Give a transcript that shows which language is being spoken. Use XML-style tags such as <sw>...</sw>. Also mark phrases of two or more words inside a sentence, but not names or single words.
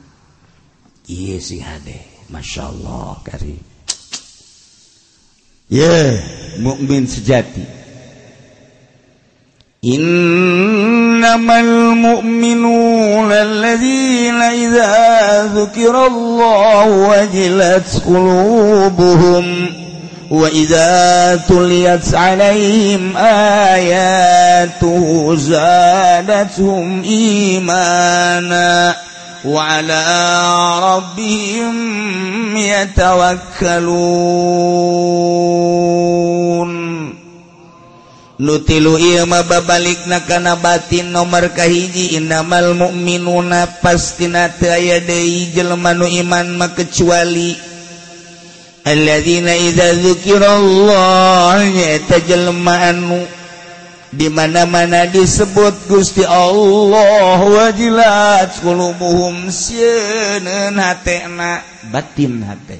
<su>Ieu sih hade,</su> <ar>ما شاء الله كريم.</ar> <su>Mukmin sejati.</su> <ar>إنما المؤمنون الذين إذا ذكر الله وجلت قلوبهم وإذا تليت عليهم آياته زادتهم إيمانا وعلى ربهم يتوكلون.</ar> <su>Nutilu ieu mah babalikna kana batin nomor kahiji.</su> <ar>إنما المؤمنون</ar> <su>pastina teu aya deui jelema nu iman mah kecuali</su> <ar>الذين إذا ذكر الله,</ar> <su>nyaeta jelema anu di mana-mana disebut Gusti Allah</su> <ar>وجلت قلوبهم,</ar> <su>sieun hatena, batin hate.</su>